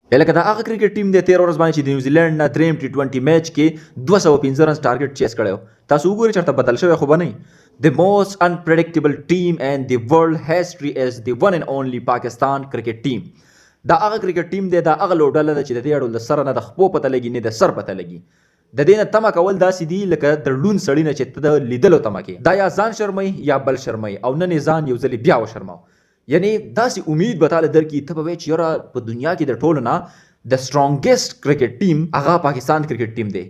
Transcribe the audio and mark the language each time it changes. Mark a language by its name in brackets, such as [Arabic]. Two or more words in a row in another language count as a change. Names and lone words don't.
[Pashto] لکه دا هغه کرکټ ټیم دی 13 ورځ باندې چې د نیوزیلند نه دریم ټي 20 میچ کې 215 رنز ټارګټ چیس کړو. تاسو وګورئ چېرته بدل شوی خو به نه. [English] The most unpredictable team in the world history is the one and only Pakistan cricket team. [Pashto] دا هغه کرکټ ټیم دی، دا هغه لوډله ده چې د دې اړول د سره نه د خپو پته لګي نه د سر پته لګي. د دې نه تمه کول داسې دي لکه د ړوند سړي نه چې ته د لیدلو تمه کې، دا یا ځان شرموي یا بل شرموي او نن یې ځان یو ځلې بیا وشرماو. یعنی داسې امید به تاله درکړي ته به وایې چې یاره په دنیا کې د ټولو نه د سټرانګسټ کرکټ ټیم هغه پاکستان کرکټ ټیم دی.